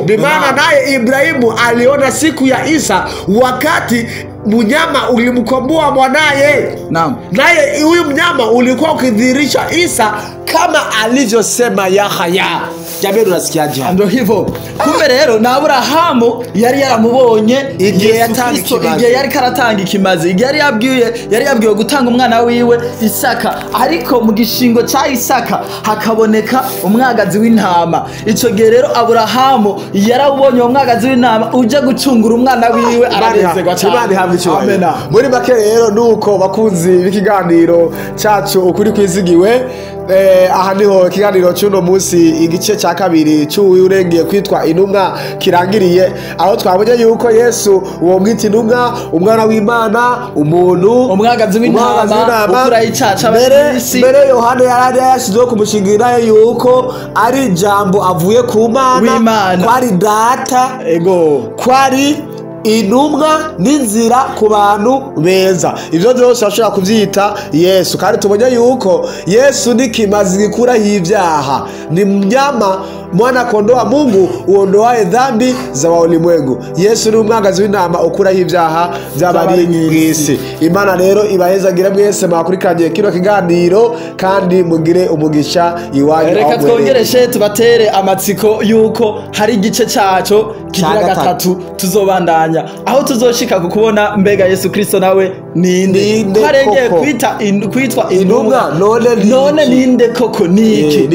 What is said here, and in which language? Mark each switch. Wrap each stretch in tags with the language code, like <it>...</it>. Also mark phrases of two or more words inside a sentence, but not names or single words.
<sw>Bimana naye Ibrahimu aliona siku ya Isa wakati mnyama ulimkomboa mwanaye. Naye huyu mnyama ulikuwa ukidhihirisha Isa kama alivyosema Yahya. Jamani, unasikiaje? Ndio hivyo.</sw> <rn>Kumbe rero na Abrahamu yari yaramubonye igihe yatanga ikimazi, igihe yari karatanga ikimazi, yari yabwiwe gutanga umwana wiwe Isaka, ariko mu gishingo cha Isaka hakaboneka umwagazi w'intama. Ico gihe rero Abrahamu yarawubonye umwagazi w'intama uje gucungura umwana wiwe, aranezerwa cyane. Amen. Muri make rero nuko bakunzi b'ikiganiro cyacu ukuri kwizigiwe, aha niho ikiganiro cy'uno munsi igice cya kabiri cy'urengeye kwitwa intumwa kirangiriye, aho twabonye yuko Yesu uwo mwita intumwa, umwana w'Imana, umuntu, umwagazi w'intama ukura icyaha b'isi. Mbere Yohana yarari yashizeho kumushingira yuko ari jambo avuye ku Mana, kwari data, kwari intumwa n'inzira ku bantu beza. Ibyo byose bashobora kubyita Yesu, kandi tubonye yuko Yesu ni kimazi gikuraho ibyaha,</rn> <sw>ni mnyama mwana kondoo wa Mungu uondoaye dhambi za ulimwengu.</sw> <rn>Yesu ni umwagazi w'intama ukuraho ibyaha by'abari mw'isi. Imana rero ibahezagire mwese mwakurikiranye kino kiganiro kandi mugire umugisha iwanyu. Reka twongereshe tubatere amatsiko yuko hari igice cyaco kigira gatatu tuzobandanya, aho tuzoshika ku kubona mbega Yesu Kristo nawe ninde twarengeye kwitwa intumwa, none ninde koko niki.</rn>